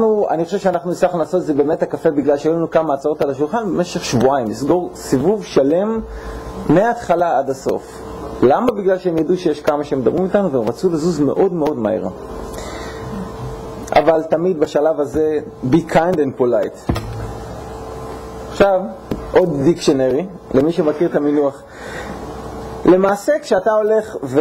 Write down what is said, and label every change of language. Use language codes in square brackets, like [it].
[he] אני חושב שאנחנו הצלחנו לעשות זה באמת הקפה, בגלל שהיו לנו כמה הצעות על השולחן במשך שבועיים, לסגור סיבוב שלם מההתחלה עד הסוף. למה? בגלל שהם ידעו שיש כמה שהם מדברים איתנו והם רצו לזוז מאוד מאוד מהר. אבל תמיד בשלב הזה [en] be kind and polite. [he] עכשיו עוד דיקשנרי למי שמכיר את המינוח. למעשה כשאתה הולך